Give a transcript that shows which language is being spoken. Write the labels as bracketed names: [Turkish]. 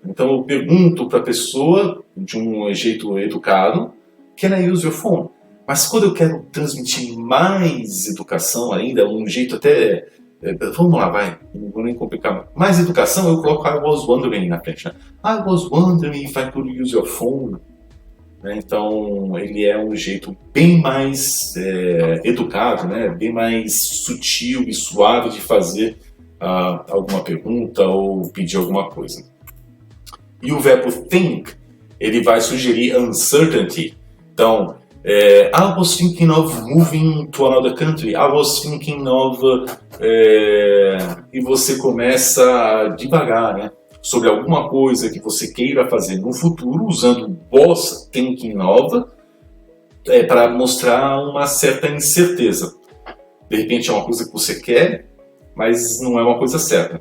[Portuguese] Então eu pergunto para a pessoa de um jeito educado, [English] can I use your phone? [Portuguese] Mas quando eu quero transmitir mais educação ainda, um jeito até... vamos lá, vai, não vou nem complicar. Mais educação, eu coloco [English] I was wondering [Portuguese] na frente. Né? [English] I was wondering if I could use your phone. [Portuguese] Então, ele é um jeito bem mais educado, né? Bem mais sutil e suave de fazer alguma pergunta ou pedir alguma coisa. E o verbo think, ele vai sugerir uncertainty. [English] Então, I was thinking of moving to another country. I was thinking of... [Portuguese] e você começa devagar, né? Sobre alguma coisa que você queira fazer no futuro, usando [English] was thinking of, [Portuguese] para mostrar uma certa incerteza. De repente é uma coisa que você quer, mas não é uma coisa certa.